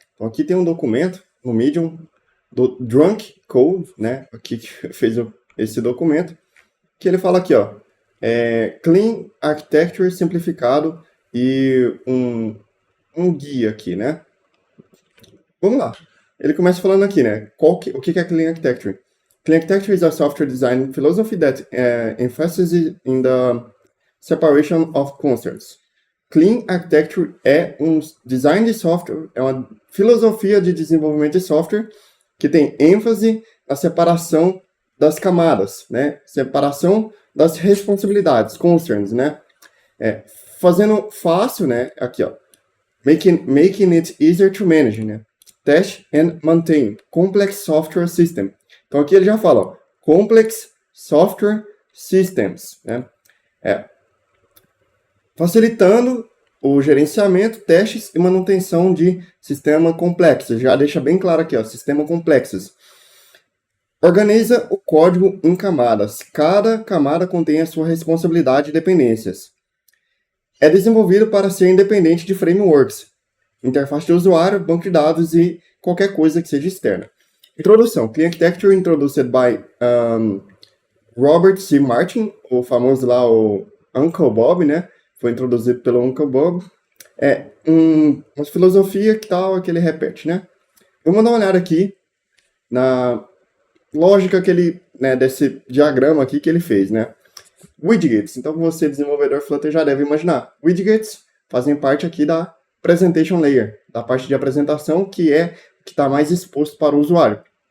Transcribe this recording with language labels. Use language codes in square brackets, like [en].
[pt] Então aqui tem um documento no Medium do Drunk Code, né? Aqui que fez esse documento, que ele fala aqui, ó, Clean Architecture simplificado e um guia aqui, né? Vamos lá. Ele começa falando aqui, né? O que é Clean Architecture? [en] Clean Architecture is a software design philosophy that emphasizes in the separation of concerns. [pt] Clean Architecture é um design de software, é uma filosofia de desenvolvimento de software que tem ênfase na separação das camadas, né? Separação das responsabilidades, concerns, né? Fazendo fácil, né? Aqui, ó. [en] Making it easier to manage, [pt] né? [en] Test and maintain complex software system. [pt] Então aqui ele já fala, ó, [en] complex software systems, [pt] né? Facilitando o gerenciamento, testes e manutenção de sistema complexo. Já deixa bem claro aqui, ó, sistema complexos. Organiza o código em camadas. Cada camada contém a sua responsabilidade e dependências. É desenvolvido para ser independente de frameworks, interface de usuário, banco de dados e qualquer coisa que seja externa. Introdução. [en] Clean Architecture introduced by Robert C. [pt] Martin, o famoso lá, o Uncle Bob, né? Foi introduzido pelo Uncle Bob. Uma filosofia que tal que ele repete, né? Vamos dar uma olhada aqui na lógica que ele, né, desse diagrama aqui que ele fez, né? Widgets. Então, você, desenvolvedor Flutter, já deve imaginar. Widgets fazem parte aqui da Presentation Layer, da parte de apresentação, que está mais exposto para o usuário.